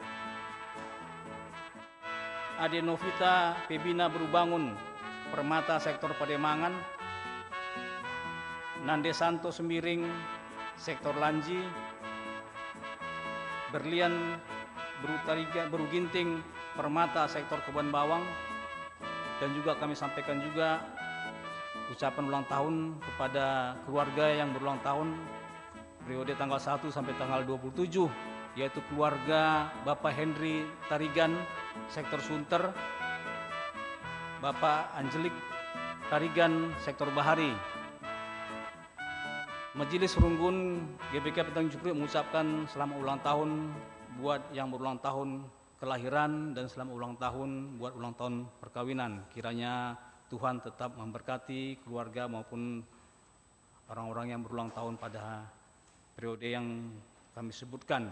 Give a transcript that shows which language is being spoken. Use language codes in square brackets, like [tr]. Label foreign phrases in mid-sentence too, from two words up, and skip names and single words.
[id] Ade Novita Pebina Berubangun, Permata, Sektor Pademangan. Nande Santo Sembiring, Sektor Lanji. Berlian Beruginting, Permata, Sektor Kebun Bawang. Dan juga kami sampaikan juga ucapan ulang tahun kepada keluarga yang berulang tahun periode tanggal 1 sampai tanggal 27, yaitu keluarga Bapak Henry Tarigan, Sektor Sunter, Bapak Angelik Tarigan, Sektor Bahari. Majelis Runggun GBK Tanjung Priok mengucapkan selamat ulang tahun buat yang berulang tahun kelahiran dan selamat ulang tahun buat ulang tahun perkawinan. Kiranya Tuhan tetap memberkati keluarga maupun orang-orang yang berulang tahun pada periode yang kami sebutkan.